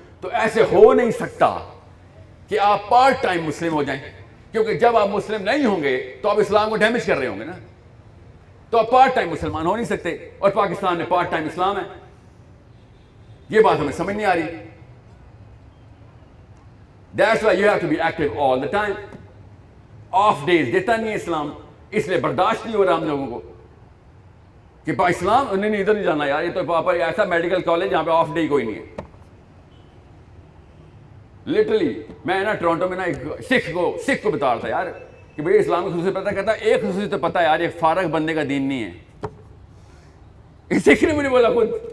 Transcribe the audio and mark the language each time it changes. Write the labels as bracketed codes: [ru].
[ur] تو ایسے ہو نہیں سکتا کہ آپ پارٹ ٹائم مسلم ہو جائیں کیونکہ جب آپ مسلم نہیں ہوں گے تو آپ اسلام کو ڈیمیج کر رہے ہوں گے نا. تو آپ پارٹ ٹائم مسلمان ہو نہیں سکتے اور پاکستان میں پارٹ ٹائم اسلام ہے. یہ بات ہمیں سمجھ نہیں آ رہی. [en] That's why you have to be active all the time. Off days [ur] دیتا نہیں ہے اسلام, اس لیے برداشت نہیں ہو رہا ہم لوگوں کو کہ اسلام نہیں ادھر نہیں جانا یار. یہ تو پاپا ایسا میڈیکل کالج جہاں پہ آف ڈے کوئی نہیں ہے. لٹرلی میں نا ٹورانٹو میں نا ایک سکھ کو بتا رہا تھا یار کہ بھئی اسلام کی خصوصیت پتہ کہتا ایک خصوصیت تو پتہ ہے یار, یہ فارغ بندے کا دین نہیں ہے. سکھ نے مجھے بولا خود.